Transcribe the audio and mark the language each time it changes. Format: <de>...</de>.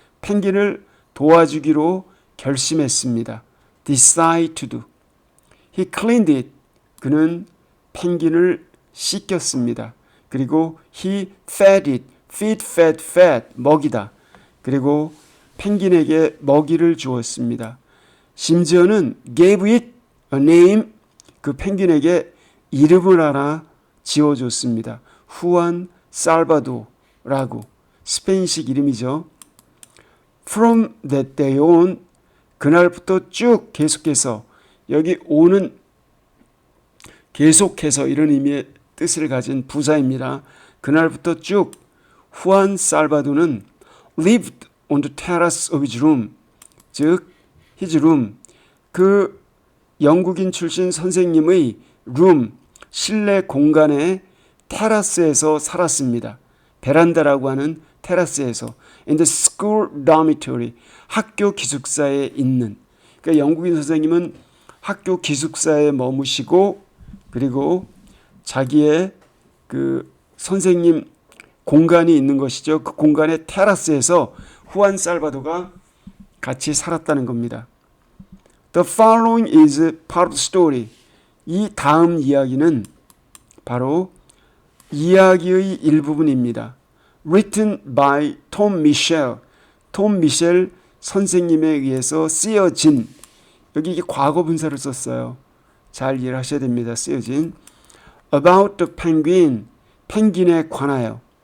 <ko>펭귄을 도와주기로 결심했습니다.</ko> <en>Decide to do. He cleaned it.</en> <ko>그는 펭귄을 씻겼습니다. 그리고</ko> <en>he fed it.</en> <ko>fed, 먹이다. 그리고 펭귄에게 먹이를 주었습니다. 심지어는</ko> <en>gave it a name.</en> <ko>그 펭귄에게 이름을 하나 지어줬습니다. 후안 살바도라고, 스페인식 이름이죠.</ko> <en>From that day on,</en> <ko>그날부터 쭉 계속해서, 여기 on은 계속해서 이런 의미의 뜻을 가진 부사입니다. 그날부터 쭉 후안 살바도는</ko> <en>lived on the terrace of his room,</en> <ko>즉</ko> <en>his room,</en> <ko>그 영국인 출신 선생님의 room, 실내 공간의 테라스에서 살았습니다. 베란다라고 하는 테라스에서.</ko> <en>In the school dormitory,</en> <ko>학교 기숙사에 있는. 그러니까 영국인 선생님은 학교 기숙사에 머무시고, 그리고 자기의 그 선생님 공간이 있는 것이죠. 그 공간의 테라스에서 후안 살바도가 같이 살았다는 겁니다.</ko> <en>The following is part of the story.</en> <ko>이 다음 이야기는 바로 이야기의 일부분입니다.</ko> <en>Written by Tom Michel.</en> <ko>톰 미셸 선생님에 의해서 쓰여진, 여기 이게 과거 분사를 썼어요. 잘 이해를 하셔야 됩니다. 쓰여진</ko> <en>About the penguin,</en> <ko>펭귄에 관하여.</ko>